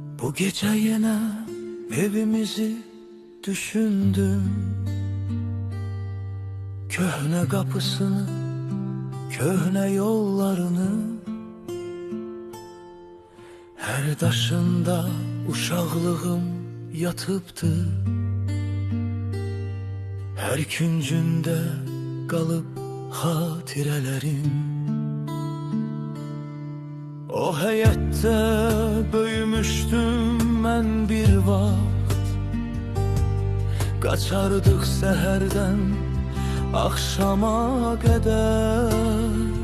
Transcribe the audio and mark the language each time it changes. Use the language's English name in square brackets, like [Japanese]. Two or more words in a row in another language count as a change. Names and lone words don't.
[Turkish] Bu gece yine evimizi düşündüm. [Azerbaijani] Köhne kapısını, köhne yollarını, her daşında uşaqlığım yatıbdı. Her küncündə qalıb xatirələrim. O həyətdə böyümüşdüm mən bir vaxt. Qaçardıq səhərdən axşama qədər.